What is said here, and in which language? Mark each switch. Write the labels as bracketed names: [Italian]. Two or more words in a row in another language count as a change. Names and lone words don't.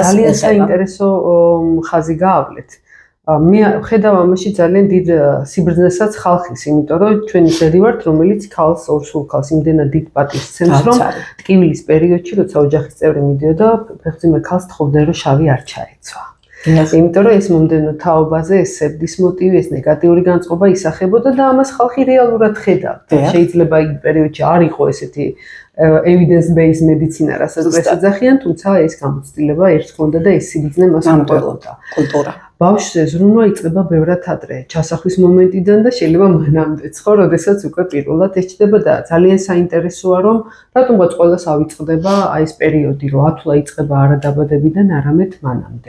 [Georgian] ძალიან საინტერესო ხაზი გაავლეთ. მე ხედავ ამაში ძალიან დიდ სიბრძნესაც ხალხის, იმიტომ რომ ჩვენ ისეთი ვართ, რომელიც ქალს ორსულ ქალს იმდენად დიდ პატივს ცემს, რომ ტკივილის პერიოდში, როცა ოჯახის წევრი მიდიოდა, ფეხმძიმე ქალს თხოვდნენ, რომ შავი არ ჩაეცვა. იმიტომ რომ ეს მომდევნო თაობაზე ეს სევდის მოტივი, ეს ნეგატიური განწყობა ისახებოდა და ამას ხალხი რეალურად ხედავდა. შეიძლება იმ პერიოდში არ იყო ესეთი [English] evidence based medicine [Georgian] რასაც ეძახიან, თუმცა ეს გამოცდილება ერთს ჰქონდა და ეს სიბრძნე მას მოყოლოდა. კულტურა. ბავშვზე ზრუნვა იწყება ბევრად ადრე, ჩასახვის მომენტიდან და შეიძლება მანამდეც, ხო, როდესაც უკვე პირველად ეჩდება და ძალიან საინტერესოა, რომ რატომღაც ყველას ავიწყდება აი ეს პერიოდი, რომ ათვლა იწყება არა დაბადებიდან, არამედ მანამდე.